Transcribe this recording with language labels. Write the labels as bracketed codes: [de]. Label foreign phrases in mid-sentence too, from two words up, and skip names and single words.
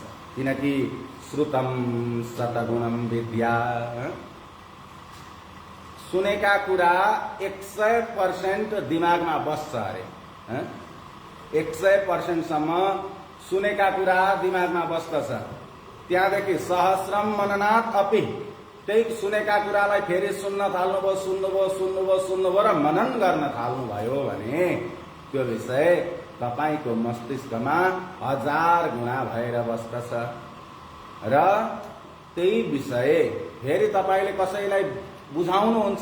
[ne] किनकि [sa] श्रुतम शतगुणम विद्या, [ne] सुनेका कुरा 100% दिमागमा बस्छ अरे। 100% सम्म सुनेका कुरा दिमागमा बस्दछ। [sa] त्यहाँदेखि सहस्रम मननाथ अपि, [ne] त्यही सुनेका कुरालाई फेरि सुन्न थाल्नुभयो, सुन्नुभयो र मनन गर्न थाल्नुभयो भने त्यो विषय तपाईको मस्तिष्कमा 1000 गुणा भएर बस्दछ। र त्यही विषय फेरि तपाईले कसैलाई बुझाउनुहुन्छ।